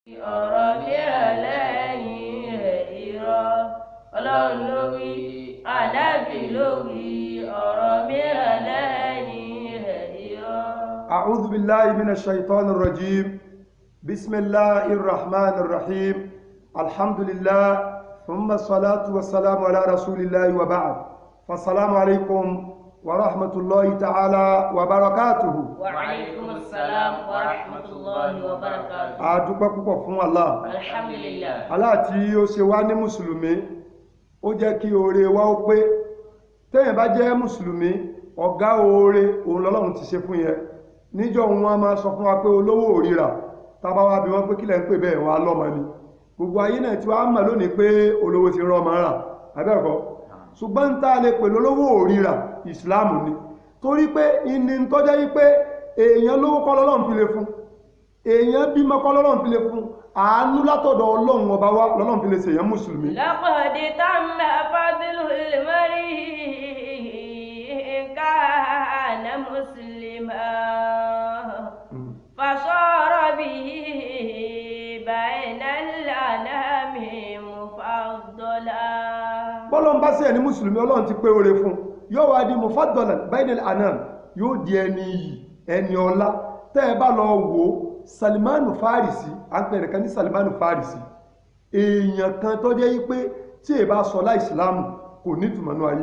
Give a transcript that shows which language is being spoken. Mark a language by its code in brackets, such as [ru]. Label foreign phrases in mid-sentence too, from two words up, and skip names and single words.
[yo] ọ̀rọ̀ mìíràn lẹ́yìn rẹ̀ irọ́. Ọlọ́run ló wí, Ànábì ló wí, ọ̀rọ̀ mìíràn lẹ́yìn rẹ̀ irọ́. [ar] أعوذ بالله من الشيطان الرجيم. بسم الله الرحمن الرحيم. الحمد لله ثم الصلاة والسلام على رسول الله وبعد. فالسلام عليكم ورحمة الله تعالى وبركاته. وعليكم السلام ورحمة الله وبركاته. [yo] A dúpẹ́ púpọ̀ fún Allah. Alhamdulillah. Allah tí ó ṣe wá ní mùsùlùmí, ó jẹ́ kí oore wa ó pé. Téèyàn bá jẹ́ mùsùlùmí, ọ̀gá oore òun lọ́lọ́run ti ṣe fún yẹn. Níjọ́ wọn máa sọ fún wa pé olówó òrìrà, tábà wá bí wọ́n pé kílẹ̀ ń pè bẹ́ẹ̀ wá lọ́mọ ni. Gbogbo ayé náà tí wàá mọ̀ lónìí pé olówó ti rán ọmọ rà, abẹ́ẹ̀kọ́. Ṣùgbọ́n ń tá a lè pè lólówó òrìrà ìsìláàmù ni. Torí pé ìní ń tọ́jẹ́ yí pé èèyàn lówó kọ́ lọ́lọ́run fi lè fún. Èèyàn bímọ kọ́ lọ́lọ́run fi lè fún. Àánú látọ̀dọ̀ Ọlọ́run ọba wa lọ́lọ́run fi lè ṣèyàn mùsùlùmí. [ar] لقد تم فضل المرء إن كان مسلما فصار به بين الأنام مفضلا. [yo] Bọ́lọ́n bá sí ẹni mùsùlùmí Ọlọ́run ti pé oore fún. Yóò wá di [ar] مفضلا بين الأنام, [yo] yóò di ẹni iyì, ẹni ọlá. Tẹ́ ẹ bá lọ wò Salimanu Farisi, à ń pè rẹ̀ kan ní Salimanu Farisi. Èèyàn kan tó jẹ́ pé tí ẹ bá sọ lá ìsìláàmù kò ní ìtumọ̀nú ayé.